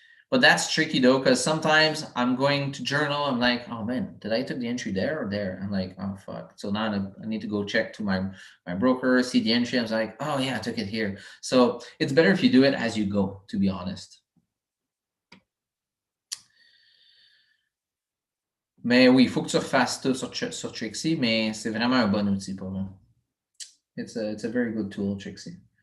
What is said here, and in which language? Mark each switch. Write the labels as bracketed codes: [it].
[en] But that's tricky though, because sometimes I'm going to journal. I'm like, oh man, did I took the entry there or there? I'm like, oh fuck. So now I need to go check to my broker, see the entry. I was like, oh yeah, I took it here. So it's better if you do it as you go, to be honest. [fr] Mais oui, il faut que tu refasses tout sur Trixie, mais c'est vraiment un bon outil pour moi. [en] It's a very good tool, Trixie.